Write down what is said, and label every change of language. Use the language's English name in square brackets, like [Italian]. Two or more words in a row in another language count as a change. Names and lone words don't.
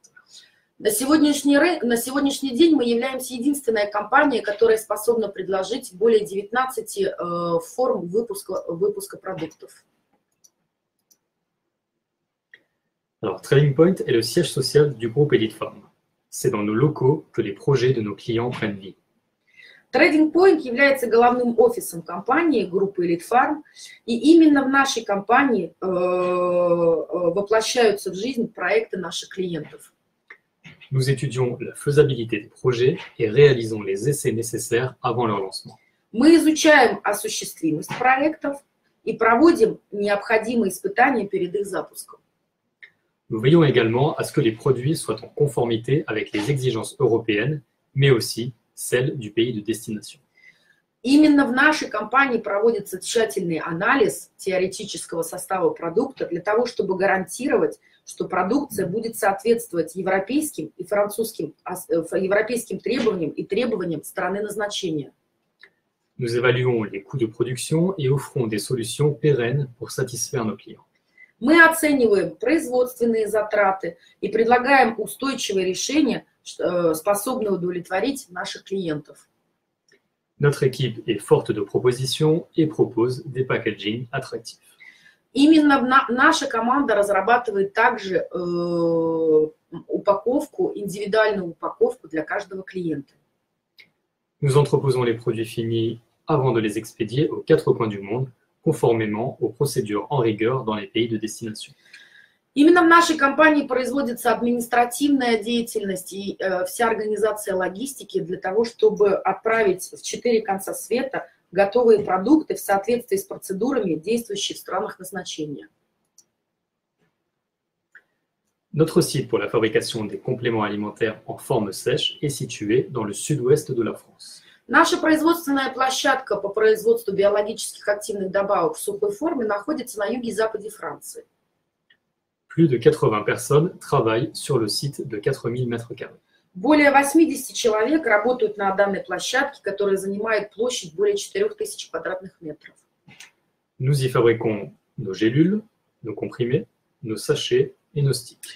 [Russian] На сегодняшний день мы являемся единственной компанией, которая способна предложить более 19 форм выпуска продуктов. [French] Alors, Trading Point est le siège social du groupe Elite Farm. C'est dans nos locaux que les projets de nos clients prennent vie. [Russian] Trading Point является головным офисом компании группы Elite Farm, и именно в нашей компании воплощаются в жизнь проекты наших клиентов. [French] Nous étudions la faisabilité des projets et réalisons les essais nécessaires avant leur lancement. [Russian] Мы изучаем осуществимость проектов и проводим необходимые испытания перед их запуском. [French] Nous veillons également à ce que les produits soient en conformité avec les exigences européennes, mais aussi celles du pays de destination. [Russian] Именно в нашей компании проводится тщательный анализ теоретического состава продукта для того, чтобы гарантировать, что продукция будет соответствовать европейским и французским европейским требованиям и требованиям страны назначения. [French] Nous évaluons les coûts de production et offrons des solutions pérennes pour satisfaire nos clients. [Russian] Мы оцениваем производственные затраты и предлагаем устойчивые решения, способные удовлетворить наших клиентов. [French] Notre équipe est forte de propositions et propose des packaging attractifs. [Russian] Именно наша команда разрабатывает также индивидуальную упаковку для каждого клиента. [French] Nous entreposons les produits finis avant de les expédier aux 4 coins du monde, conformément aux procédures en vigueur dans les pays de destination. [Russian] Именно в нашей компании производится административная деятельность и вся организация логистики для того, чтобы отправить в 4 конца света готовые продукты в соответствии с процедурами, действующими в странах назначения. [French] Notre site pour la fabrication des compléments alimentaires en forme sèche est situé dans le sud-ouest de la France. [Russian] Наша производственная площадка по производству биологических активных добавок в сухой форме находится на юге и западе Франции. [French] Plus de 80 personnes travaillent sur le site de 4000 m². [Russian] Более 80 человек работают на данной площадке, которая занимает площадь более 4000 квадратных метров. [French] Nous y fabriquons nos gélules, nos comprimés, nos sachets et nos sticks.